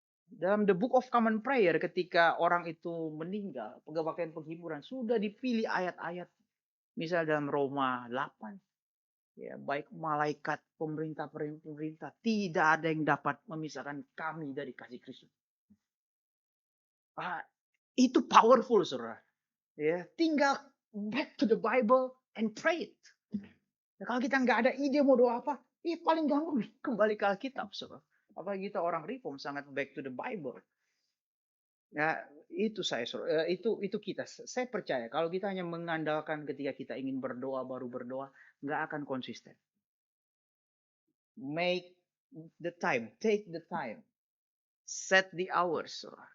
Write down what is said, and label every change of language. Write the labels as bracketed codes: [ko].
[id] Dalam The Book of Common Prayer ketika orang itu meninggal, kebaktian penghiburan, sudah dipilih ayat-ayat. Misal dalam Roma 8. Ya, baik malaikat, pemerintah, tidak ada yang dapat memisahkan kami dari kasih Kristus. Itu powerful, saudara. Ya, tinggal [en] back to the Bible and pray it. [id] Nah, kalau kita nggak ada ide mau doa apa, paling gampang kembali ke Alkitab, saudara. Apalagi kita orang reform sangat [en] back to the Bible. [id] Ya, itu itu kita. Saya percaya kalau kita hanya mengandalkan ketika kita ingin berdoa baru berdoa, nggak akan konsisten. [en] Make the time, take the time, set the hours.